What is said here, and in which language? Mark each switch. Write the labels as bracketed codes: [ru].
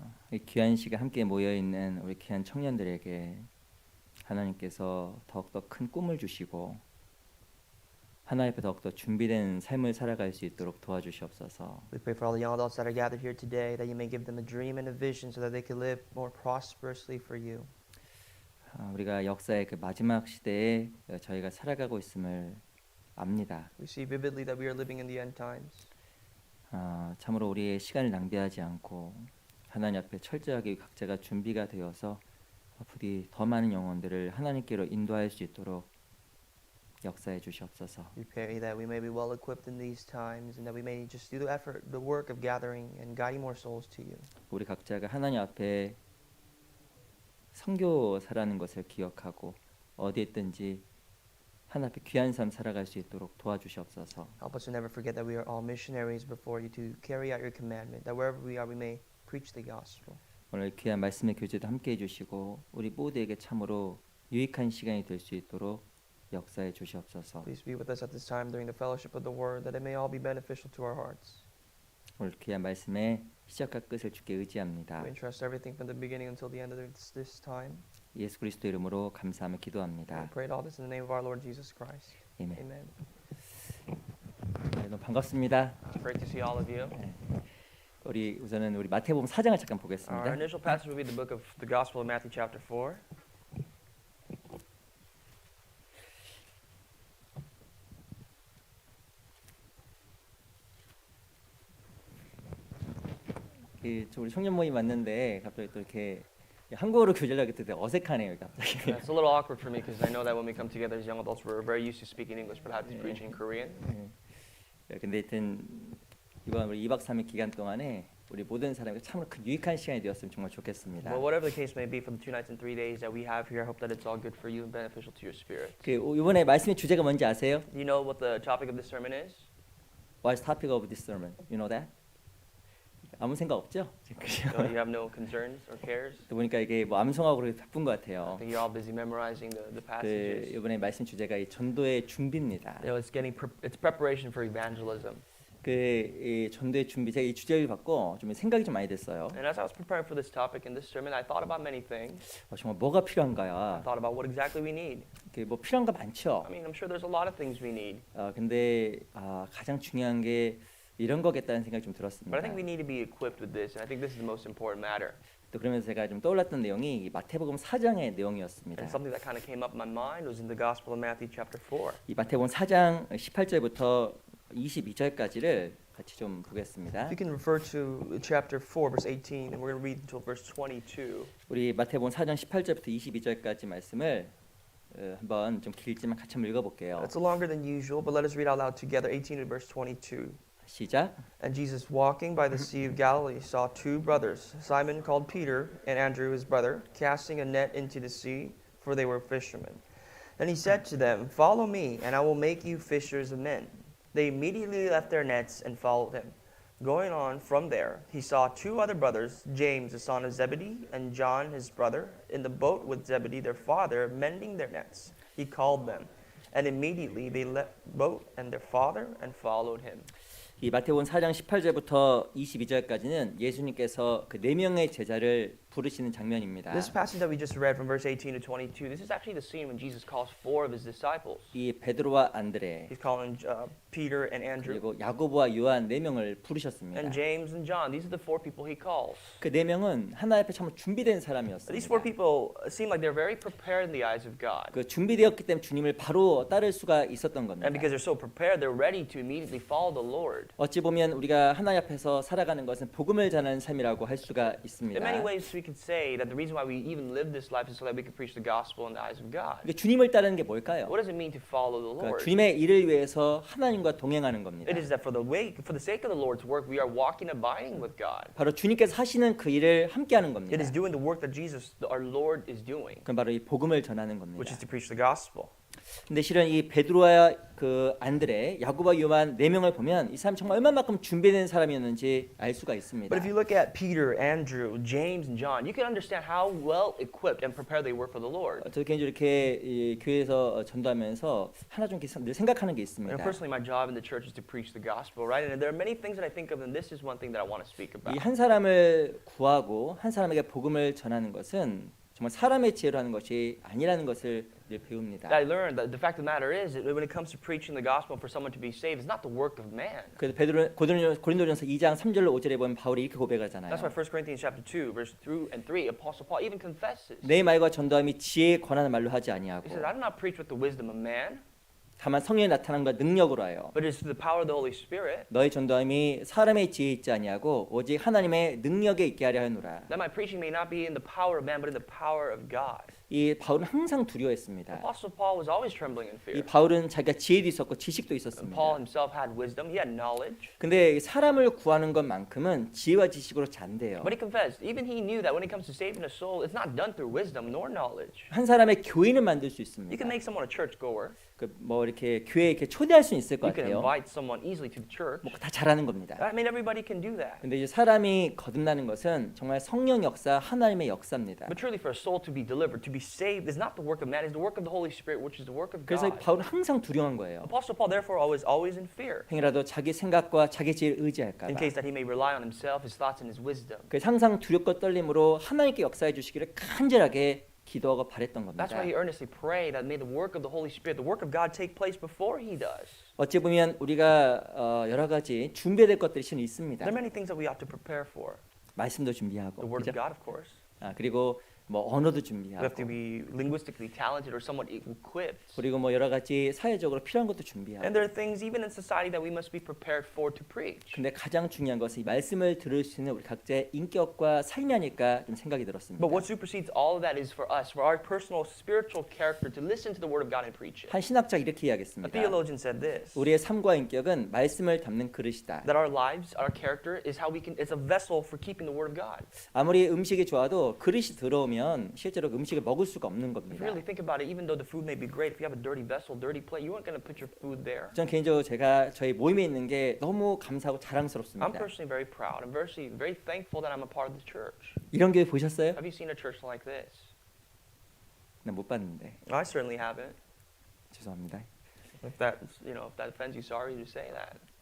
[ko] 이 귀한 시간 함께 모여 있는 우리 귀한 청년들에게 하나님께서 더욱더 큰 꿈을 주시고 하나님 앞에 더욱더 준비된 삶을 살아갈 수 있도록 도와주시옵소서. [en] We pray for all the young adults that are gathered here today, that you may give them a dream and a vision so that they can live more prosperously for you. [ko] 우리가 역사의 그 마지막 시대에 저희가 살아가고 있음을 압니다. [en] We see vividly that we are living in the end times. [ko] 참으로 우리의 시간을 낭비하지 않고 하나님 앞에 철저하게 각자가 준비가 되어서 부디 더 많은 영혼들을 하나님께로 인도할 수 있도록 역사해 주시옵소서. [en] We pray that we may be well equipped in these times and that we may just do the effort, the work of gathering and guiding more souls to you. [ko] 우리 각자가 하나님 앞에 선교사라는 것을 기억하고 어디에 있든지 하나님 앞에 귀한 삶 살아갈 수 있도록 도와주시옵소서. [en] Help us to never forget that we are all missionaries before you to carry out your commandment, that wherever we are we may preach the gospel. [ko] 오늘 귀한 말씀의 교제도 함께 해주시고 우리 모두에게 참으로 유익한 시간이 될 수 있도록 역사해 주시옵소서. [en] Please be with us at this time during the fellowship of the word, that it may all be beneficial to our hearts. [ko] 오늘 귀한 말씀의 시작과 끝을 주께 의지합니다. [en] We entrust everything from the beginning until the end of this time. [ko] 예수 그리스도 이름으로 감사하며 기도합니다. [en] We pray all this in the name of our Lord Jesus Christ. [ko] 아멘. [en] Amen. [ko] 너무 반갑습니다. [en] It's great to see all of you. [ko] 우리 우선은 우리 마태복음 4장을 잠깐 [en] Our [ko] 보겠습니다. [en] initial passage will be the book of the Gospel of Matthew chapter 4. [ko] 우리 청년 모임 왔는데 갑자기 또 이렇게 한국어로 교제를 하게 되게 어색하네요, 갑자기. [en] It's a little awkward for me because I know that when we come together as young adults, we're very used to speaking English, but I have to preach in Korean. [ko] 근데 하여튼 이번 우리 2박 3일 기간 동안에 우리 모든 사람에게 참으로 큰 유익한 시간이 되었으면 정말 좋겠습니다. [en] But whatever the case may be for the 2 nights and 3 days that we have here, I hope that it's all good for you and beneficial to your spirit. [ko] 이번에 말씀의 주제가 뭔지 아세요? [en] Do you know what the topic of this sermon is? What's the topic of this sermon? You know that? [ko] 아무 생각 없죠? [en] So you have no concerns or cares? [ko] 또 보니까 이게 뭐 암송하고 그렇게 바쁜 것 [en] I [ko] 같아요. [en] think you're all busy memorizing the [ko] 그 [en] passages. [ko] 이번에 말씀 주제가 이 전도의 준비입니다. [en] You know, it's preparation for evangelism. [ko] 이 전도의 준비 제가 이 주제를 받고 좀 생각이 좀 많이 됐어요. [en] And as I was preparing for this topic in this sermon, I thought about many things. [ko] 정말 뭐가 [en] I [ko] 필요한가요? [en] thought about what exactly we need. [ko] 뭐 필요한 거 많죠. [en] I mean, I'm sure there's a lot of things we need. [ko] 근데 가장 중요한 게 이런 거겠다는 생각이 좀 [en] But I [ko] 들었습니다. [en] think we need to be equipped with this, and I think this is the most important matter. [ko] 또 그러면서 제가 좀 떠올랐던 내용이 이 마태복음 4장의 내용이었습니다. [en] And something that kind of came up in my mind was in the Gospel of Matthew chapter 4. [ko] 이 마태복음 4장 18절부터 22절까지를 같이 좀 보겠습니다. [en] You can refer to chapter 4, verse 18, and we're going to read until verse 22. [ko] 우리 마태복음 4장 18절부터 22절까지 말씀을 한번 좀 길지만 같이 한번 읽어볼게요. [en] It's longer than usual, but let us read out loud together, 18 to verse 22. [ko] 시작. [en] And Jesus, walking by the Sea of Galilee, saw 2 brothers, Simon called Peter, and Andrew his brother, casting a net into the sea, for they were fishermen. And he said to them, "Follow me, and I will make you fishers of men." They immediately left their nets and followed him. Going on from there, he saw 2 other brothers, James the son of Zebedee, and John his brother, in the boat with Zebedee their father, mending their nets. He called them, and immediately they left the boat and their father and followed him. [ko] 이 마태복음 4장 18절부터 22절까지는 예수님께서 그 4명의 제자를 부르시는 장면입니다. [en] This passage that we just read from verse 18 to 22, this is actually the scene when Jesus calls 4 of his disciples. [ko] 이 베드로와 안드레 [en] He's calling Peter and Andrew [ko] 그리고 야고보와 요한 4명을 부르셨습니다. [en] and James and John. These are the 4 people he calls. [ko] 그 4명은 하나님 앞에 참 준비된 사람이었습니다. [en] These 4 people seem like they're very prepared in the eyes of God. [ko] 그 준비되었기 때문에 주님을 바로 따를 수가 있었던 겁니다. [en] And because they're so prepared, they're ready to immediately follow the Lord. [ko] 어찌 보면 우리가 하나님 앞에서 살아가는 것은 복음을 전하는 삶이라고 할 수가 있습니다. [en] In many ways, we could say that the reason why we even live this life is so that we can preach the gospel in the eyes of God. [ko] 그러니까 주님을 따르는 게 뭘까요? [en] What does it mean to follow the [ko] 그러니까 [en] Lord? [ko] 주님의 일을 위해서 하나님과 동행하는 겁니다. [en] It is that for the sake of the Lord's work, we are walking and abiding with God. [ko] 바로 주님께서 하시는 그 일을 함께하는 겁니다. [en] It is doing the work that Jesus, our Lord, is doing, [ko] 그건 바로 이 복음을 전하는 겁니다. [en] which is to preach the gospel. [ko] 근데 실은 이 베드로와 그 안드레, 야고보와 요한 네 명을 보면 이 사람 정말 얼마만큼 준비된 사람이었는지 알 수가 있습니다. [en] But if you look at Peter, Andrew, James, and John, you can understand how well equipped and prepared they were for the Lord. [ko] 저 개인적으로 이렇게 이 교회에서 전도하면서 하나 좀 늘 생각하는 게 있습니다. [en] And personally, my job in the church is to preach the gospel, right? And there are many things that I think of, and this is one thing that I want to speak about. [ko] 이 한 사람을 구하고 한 사람에게 복음을 전하는 것은 정말 사람의 지혜로 하는 것이 아니라는 것을 늘 배웁니다. [en] I learned that the fact of the matter is that when it comes to preaching the gospel for someone to be saved, it's not the work of man. [ko] 그래서 고린도전서 2장 3절로 5절에 보면 바울이 이렇게 고백하잖아요. [en] That's why 1 Corinthians chapter 2, verse 2 and 3, Apostle Paul even confesses. [ko] 내 말과 전도함이 지혜에 관하는 말로 하지 아니하고 [en] He says, I do not preach with the wisdom of man, [ko] 다만 성령의 나타남과 능력으로 하여 [en] but it is through the power of the Holy Spirit. [ko] 너의 전도함이 사람의 지혜에 있지 아니하고 오직 하나님의 능력에 있게 하려 하노라. [en] That my preaching may not be in the power of man, but in the power of God. [ko] 이 바울은 항상 두려워했습니다. [en] Apostle Paul was always trembling in [ko] 이 [en] fear. [ko] 바울은 자기가 지혜도 있었고 지식도 [en] And [ko] 있었습니다. [en] Paul himself had wisdom, he had knowledge. [ko] 근데 사람을 구하는 것만큼은 지혜와 지식으로 잔대요. [en] But he confessed, even he knew that when it comes to saving a soul, it's not done through wisdom nor knowledge. [ko] 한 사람의 교인을 만들 수 있습니다. [en] You can make someone a churchgoer. [ko] 뭐 이렇게 교회에 이렇게 초대할 수 있을 것 [en] You can [ko] 같아요. [en] invite someone easily to the church. [ko] 뭐 다 잘하는 겁니다. [en] I mean, everybody can do that. [ko] 근데 이제 사람이 거듭나는 것은 정말 성령 역사, 하나님의 역사입니다. [en] But truly, for a soul to be delivered, to be saved, is not the work of man; it's the work of the Holy Spirit, which is the work of [ko] 그래서 [en] God. [ko] 바울은 항상 두려운 거예요. [en] Apostle Paul, therefore, always in fear, [ko] 행여라도 자기 생각과 자기 지혜를 의지할까 [en] in [ko] 봐. [en] case that he may rely on himself, his thoughts, and his wisdom. [ko] 그래서 항상 두렵고 떨림으로 하나님께 역사해 주시기를 간절하게 기도하고 바랬던 겁니다. [en] That's why he earnestly prayed that may the work of the Holy Spirit, the work of God, take place before he does. [ko] 어찌 보면 우리가 여러 가지 준비해야 될 것들이 실은 있습니다. [en] There are many things that we ought to prepare for. [ko] 말씀도 [en] The [ko] 준비하고, [en] Word [ko] 그죠? [en] of God, of course. [ko] 그리고 뭐 언어도 [en] We [ko] 준비하고, [en] have to be linguistically talented or somewhat equipped. [ko] 그리고 뭐 여러 가지 사회적으로 필요한 것도 준비하고. [en] there are things even in society that we must be prepared for to preach. [ko] 근데 가장 중요한 것은 이 말씀을 들을 수 있는 우리 각자의 인격과 삶이 아닐까 좀 생각이 들었습니다. [en] But what supersedes all of that is for us, for our personal spiritual character, to listen to the Word of God and preach it. [ko] 한 신학자 이렇게 [en] A [ko] 이야기했습니다. [en] theologian said this, [ko] 우리의 삶과 인격은 말씀을 담는 그릇이다. [en] that our lives, our character, is how we can. It's a vessel for keeping the Word of God. [ko] 아무리 음식이 좋아도 그릇이 더러우면 실제로 음식을 먹을 수가 없는 [en] If [ko] 겁니다. [en] you really think about it, even though the food may be great, if you have a dirty vessel, dirty plate, you aren't going to put your food there. [ko] 전 개인적으로 제가 저희 모임에 있는 게 너무 감사하고 [en] I'm [ko] 자랑스럽습니다. [en] personally very proud. I'm very thankful that I'm a part of the church. [ko] 이런 교회 보셨어요? [en] Have you seen a church like this? [ko] 나 못 봤는데 [en] I certainly haven't. [ko] 죄송합니다. [en] If that offends you, sorry to say that.